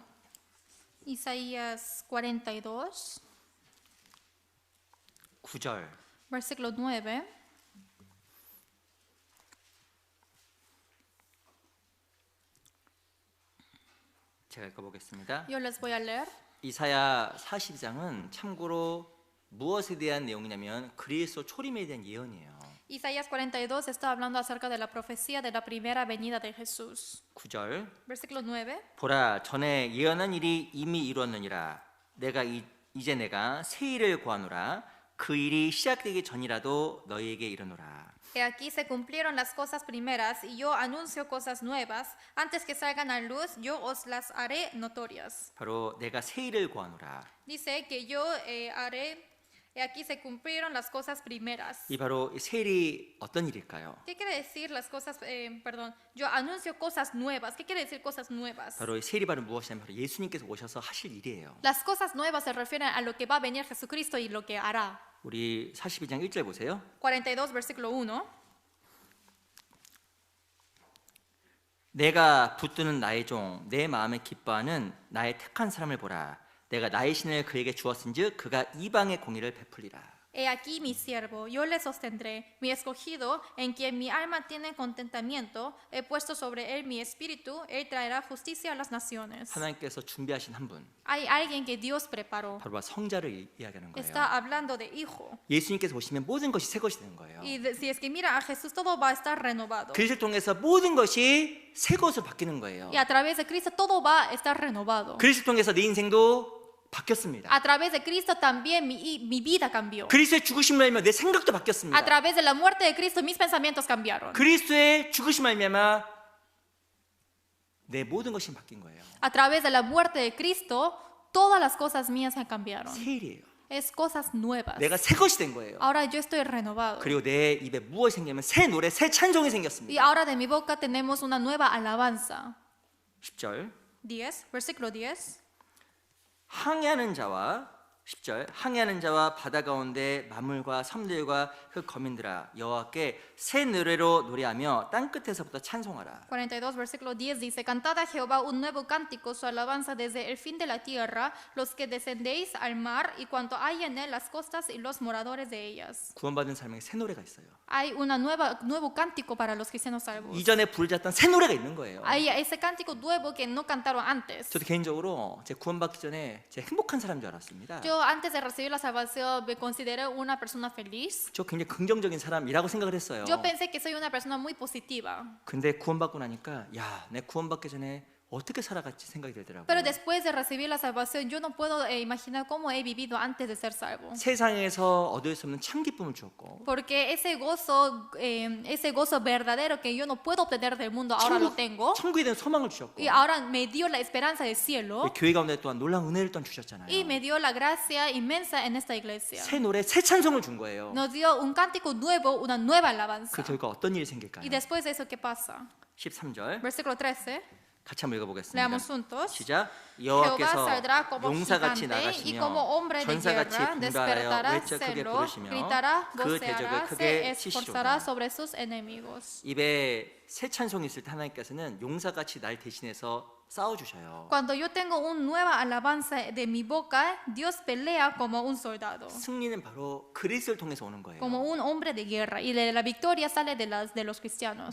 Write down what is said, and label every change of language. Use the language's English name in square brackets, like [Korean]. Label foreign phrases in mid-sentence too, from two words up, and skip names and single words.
[Spanish] Isaías 42, [Korean] 9절 [Spanish] versículo 9. [Korean] 제가 읽어보겠습니다. [Spanish] Yo les voy a leer. [Korean] 이사야 42장은 참고로 무엇에 대한 내용이냐면 그리스도 초림에 대한 예언이에요. [Spanish] Isaías 42 está hablando acerca de la profecía de la primera venida de Jesús. [Korean] 9절 [Spanish] Versículo 9. [Korean] 보라 전에 예언한 일이 이미 이루었느니라 이제 내가 새 일을 구하노라 그 일이 시작되기 전이라도 너희에게 이르노라. [Spanish] He aquí se cumplieron las cosas primeras y yo anuncio cosas nuevas. Antes que salgan a luz, yo os las haré notorias. [Korean] 바로 내가 새 일을 구하노라. [Spanish] Dice que yo haré, he aquí se cumplieron las cosas primeras. [Korean] 이 바로 이 새 일이 어떤 일일까요? [Spanish] ¿Qué quiere decir las cosas, perdón, yo anuncio cosas nuevas? ¿Qué quiere decir cosas nuevas? [Korean] 바로 이 새 일이 바로 무엇이냐면 바로 예수님께서 오셔서 하실 일이에요. [Spanish] Las cosas nuevas se refieren a lo que va a venir Jesucristo y lo que hará. [Korean] 우리 42장 1절 보세요. [Spanish] 42, versículo 1. [Korean] 내가 붙드는 나의 종 내 마음에 기뻐하는 나의 택한 사람을 보라. 내가 나의 신을 그에게 주었은즉 그가 이방의 공의를 베풀리라. [Spanish] He aquí mi siervo, yo le sostendré, mi escogido, en quien mi alma tiene contentamiento, he puesto sobre él mi espíritu, él traerá justicia a las naciones. [Korean] 하나님께서 준비하신 한 분, [Spanish] Hay alguien que Dios preparó. [Korean] 바로 성자를 이야기하는 거예요. [Spanish] Está hablando de hijo. [Korean] 예수님께서 오시면 모든 것이 새 것이 되는 거예요. [Spanish] Y si es que mira a Jesús, todo va a estar renovado. [Korean] 그리스도를 통해서 모든 것이 새 것으로 바뀌는 거예요. [Spanish] Y a través de Cristo todo va a estar renovado. [Korean] 그리스도를 통해서 내 인생도 바뀌었습니다. [Spanish] A través de Cristo también mi vida cambió. [Korean] 그리스도의 죽으심을 알면 내 생각도 [Spanish] A [Korean] 바뀌었습니다. [Spanish] través de la muerte de Cristo mis pensamientos cambiaron. [Korean] 그리스도의 죽으심을 알면 내 모든 것이 바뀐 거예요. [Spanish] A través de la muerte de Cristo todas las cosas mías se cambiaron. [Korean] 새 일이에요. [Spanish] Es cosas nuevas. [Korean] 내가 새 것이 된 거예요. [Spanish] Ahora yo estoy renovado. [Korean] 그리고 내 입에 무엇이 생기냐면 새 노래, 새 찬송이 [Spanish] Y [Korean] 생겼습니다. [Spanish] ahora de mi boca tenemos una nueva alabanza. [Korean] 10절 [Spanish] 10, versículo 10. [Korean] 항해하는 자와 10절 항해하는 자와 바다 가운데 만물과 섬들과 그 거민들아 여호와께 새 노래로 노래하며 땅 끝에서부터 찬송하라. [Spanish] 42, versículo 10 dice, cantad a Jehová un nuevo cántico, su alabanza desde el fin de la tierra, los que descendéis al mar y cuanto hay en él las costas y los moradores de ellas. [Korean] 구원받은 사람에게 새 노래가 있어요. [Spanish] Hay nuevo cántico para los cristianos salvos. [Korean] 이전에 부르셨던 새 노래가 있는 거예요. [Spanish] Hay ese cántico nuevo que no cantaron antes. [Korean] 저도 개인적으로 제 구원받기 전에 제 행복한 사람인 줄 알았습니다. [Spanish] Yo antes de recibir la salvación me consideré una persona feliz. [Korean] 저 굉장히 긍정적인 사람이라고 생각을 했어요. [Spanish] Yo pensé que soy una persona muy positiva. [Korean] 근데 구원받고 나니까 야, 내 구원받기 전에 어떻게 살아갔지 생각이 들더라고요. [Spanish] Pero después de recibir la salvación, yo no puedo imaginar cómo he vivido antes de ser salvo. [Korean] 세상에서 얻을 수 없는 참 기쁨을 주었고 [Spanish] Porque ese gozo verdadero que yo no puedo obtener del mundo, ahora lo tengo. [Korean] 천국에 대한 소망을 주셨고 [Spanish] Y ahora me dio la esperanza del cielo. [Korean] 교회 가운데 또한 놀라운 은혜를 또한 주셨잖아요. [Spanish] Y me dio la gracia inmensa en esta iglesia. [Korean] 새 노래, 새 찬송을 준 거예요. [Spanish] Nos dio un cántico nuevo, una nueva [Korean] 그 [Spanish] alabanza. [Korean] 결과 어떤 일이 생길까요? [Spanish] Y después de eso, ¿qué pasa? [Korean] 13절 [Spanish] Versículo 13. [Korean] 같이 한번 읽어보겠습니다. [Spanish] Leamos juntos. [Korean] 시작. [Spanish] Jehová [Korean] 여호와께서 [Spanish] saldrá como [Korean] 용사같이 [Spanish] gigante y [Korean] 나가시며 [Spanish] como hombre de [Korean] 전사같이 [Spanish] guerra [Korean] 분발하여 [Spanish] despertará [Korean] 외쳐 크게 [Spanish] celo, [Korean] 부르시며 [Spanish] gritará, [Korean] 그 대적을 [Spanish] voceará, se [Korean] 크게 [Spanish] esforzará [Korean] 치시리로다. [Spanish] sobre sus enemigos. [Korean] 입에 새 찬송이 있을 때 하나님께서는 용사같이 날 대신해서 싸워주셔요. [Spanish] Cuando yo tengo una nueva alabanza de mi boca, Dios pelea como un soldado, [Korean] 승리는 바로 그리스도를 통해서 오는 거예요. [Spanish] como un hombre de guerra, y la victoria sale de los cristianos.